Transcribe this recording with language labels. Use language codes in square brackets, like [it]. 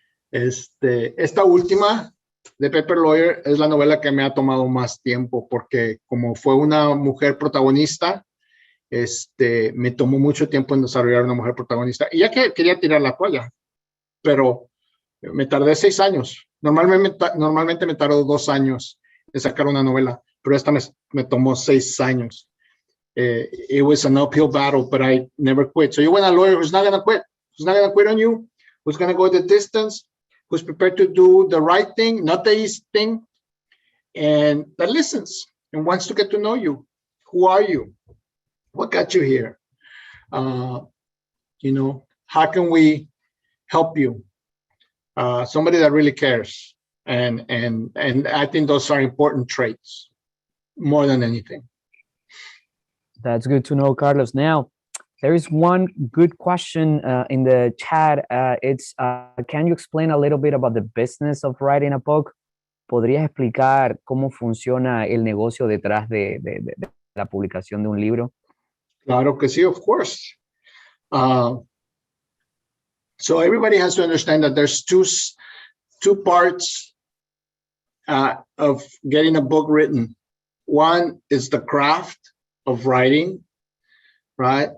[es] Esta última de Paper Lawyer es la novela que me ha tomado más tiempo, porque como fue una mujer protagonista, me tomó mucho tiempo en desarrollar una mujer protagonista. Y ya que quería tirar la toalla, pero me tardé 6 años. Normalmente me tardó 2 años en sacar una novela, pero esta me tomó 6 años. [en] It was an uphill battle, but I never quit. So you want a lawyer who's not going to quit, who's not going to quit on you, who's going to go the distance, who's prepared to do the right thing, not the easy thing, and that listens and wants to get to know you. Who are you? What got you here? You know, how can we help you? Somebody that really cares. And I think those are important traits more than anything. That's good to know, Carlos. Now, There is one good question in the chat. It's can you explain a little bit about the business of writing a book? [es] ¿Podrías explicar cómo funciona el negocio detrás de la publicación de un libro? Claro que sí, [en] of course. So everybody has to understand that there's two parts of getting a book written. One is the craft of writing, right?